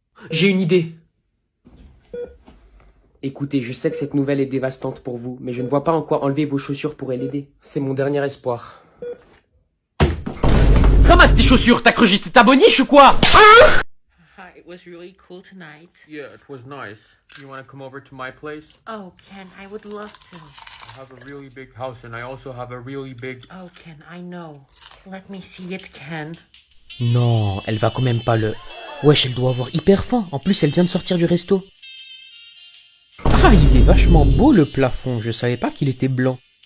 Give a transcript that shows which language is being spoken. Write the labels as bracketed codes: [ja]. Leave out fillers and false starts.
[fr] J'ai une idée. Écoutez, je sais que cette nouvelle est dévastante pour vous, mais je ne vois pas en quoi enlever vos chaussures pourrait l'aider. C'est mon dernier espoir. Ramasse tes chaussures, t'as cru que j'étais ta boniche ou quoi? [en] Hi, it was really cool tonight. Yeah, it was nice. You wanna come over to my place? Oh, Ken, I would love to. I have a really big house and I also have a really big... Oh, Ken, I know. Let me see it, Ken. [fr] Non, elle va quand même pas le... Wesh, elle doit avoir hyper faim. En plus, elle vient de sortir du resto. Ah, il est vachement beau le plafond. Je savais pas qu'il était blanc.